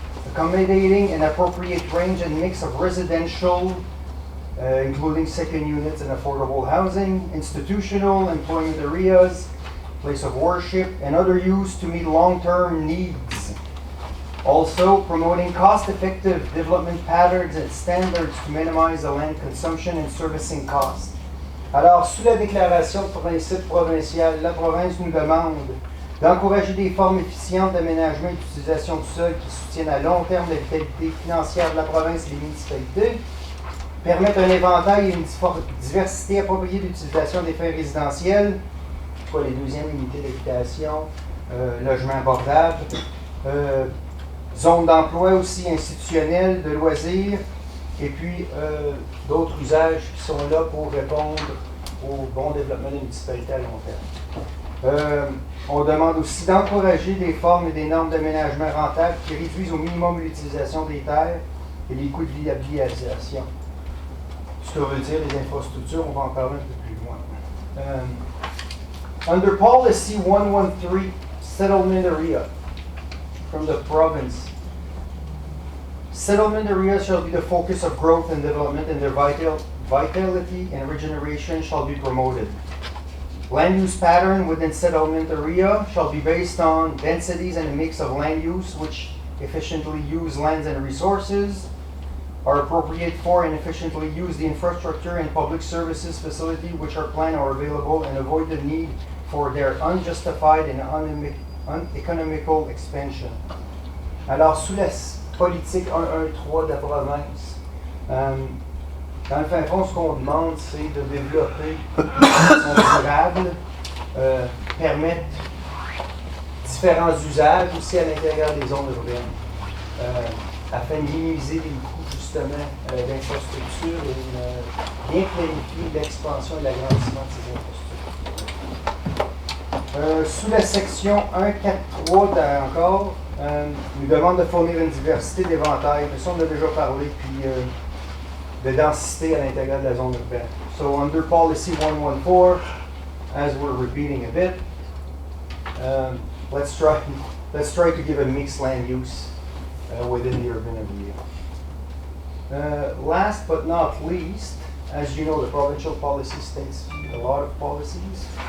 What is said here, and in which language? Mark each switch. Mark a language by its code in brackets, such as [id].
[en] accommodating an appropriate range and mix of residential, including second units and affordable housing, institutional, employment areas, place of worship, and other use to meet long-term needs. Also, promoting cost-effective development patterns and standards to minimize the land consumption and servicing costs. [fr] Alors, sous la déclaration de principe provincial, la province nous demande d'encourager des formes efficientes d'aménagement et d'utilisation du sol qui soutiennent à long terme la vitalité financière de la province et des municipalités, permettre un éventail et une diversité appropriée d'utilisation des faits résidentiels, soit les deuxièmes unités d'habitation, logements abordables, zones d'emploi aussi institutionnelles, de loisirs, et puis d'autres usages qui sont là pour répondre au bon développement des municipalités à long terme. On demande aussi d'encourager des formes et des normes d'aménagement rentables qui réduisent au minimum l'utilisation des terres et les coûts de viabilisation. Ce que veut dire les infrastructures, on va en parler un peu plus loin. [en] Under Policy 113, Settlement Area, from the province. Settlement areas shall be the focus of growth and development, and their vitality and regeneration shall be promoted. Land use pattern within settlement area shall be based on densities and a mix of land use which efficiently use lands and resources, are appropriate for and efficiently use the infrastructure and public services facility which are planned or available, and avoid the need for their unjustified and uneconomical expansion. [fr] Alors, sous la politique 113 de la province, dans le fin fond, ce qu'on demande, c'est de développer une façon durable, permettre différents usages aussi à l'intérieur des zones urbaines, afin de minimiser les coûts justement d'infrastructures et bien planifier l'expansion et l'agrandissement de ces infrastructures. Sous la section 1.4.3 encore, nous demande de fournir une diversité d'éventails. Ça, on a déjà parlé, puis de densité à l'intérieur de la zone urbaine. [en] So under policy 114, as we're repeating a bit, let's try to give a mixed land use within the urban area. Last but not least, as you know, the provincial policy states a lot of policies.